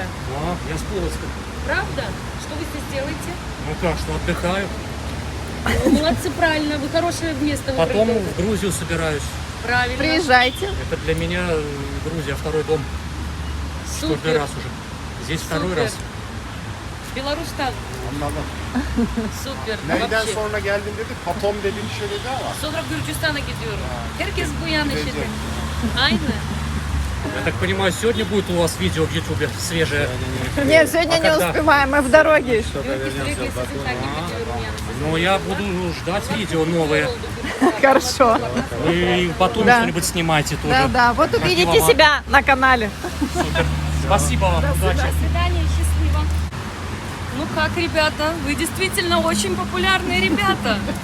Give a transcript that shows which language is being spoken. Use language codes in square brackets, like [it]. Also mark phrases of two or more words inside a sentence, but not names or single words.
[ru] Я с Полоцка. Правда? Что вы здесь делаете? Ну как, что отдыхаю. Вы молодцы, правильно, вы хорошее место Потом выбрали. в Грузию собираюсь. Правильно. Приезжайте. Это для меня Грузия второй дом. Четвертый Супер. раз уже. Здесь второй Супер. раз. [tr] Беларус'tan. Anladım. Süper. Neyden [ru] Вообще. [tr] sonra geldin dedi? Papom dedi bir şey dedi ama. Sonra Gürcistan'a gidiyorum. Herkes bu yana şimdi. Aynen. [ru] Я так понимаю, сегодня будет у вас видео в Ютубе свежее. Нет, сегодня А не когда? успеваем, мы в дороге еще. [tr] Gürcü sürekli sizi takip ediyorum yani. [ru] Но я буду ждать видео новые. Хорошо. Вы в Батуми Да. что-нибудь снимайте тоже. Да, да, вот увидите Красиво. себя на канале. Супер. Спасибо вам. Удачи. До свидания, счастливо. Ну как, ребята, вы действительно очень популярные ребята.